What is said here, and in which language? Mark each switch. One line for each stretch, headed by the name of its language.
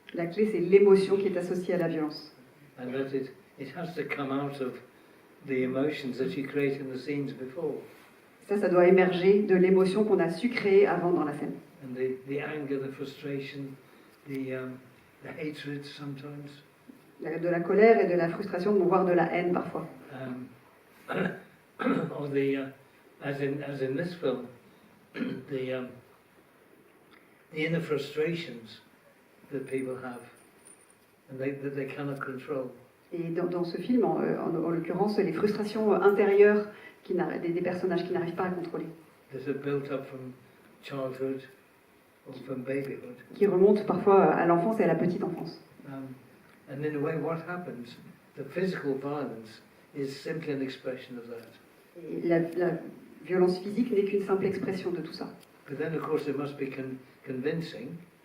French: La clé, c'est l'émotion qui est associée à la violence.
English: And that it has to come out of the emotions that you create in the scenes before.
French: Ça doit émerger de l'émotion qu'on a su créer avant dans la scène.
English: And the anger, the frustration, the hatred sometimes.
French: De la colère et de la frustration, voire de la haine parfois.
English: Or as in this film, the inner frustrations that people have, and that they cannot control.
French: Et dans ce film, en l'occurrence, les frustrations intérieures des personnages qui n'arrivent pas à contrôler.
English: That are built up from childhood or from babyhood.
French: Qui remontent parfois à l'enfance et à la petite enfance.
English: And in a way, what happens? The physical violence is simply an expression of that.
French: Et la violence physique n'est qu'une simple expression de tout ça.
English: But then, of course, it must be convincing.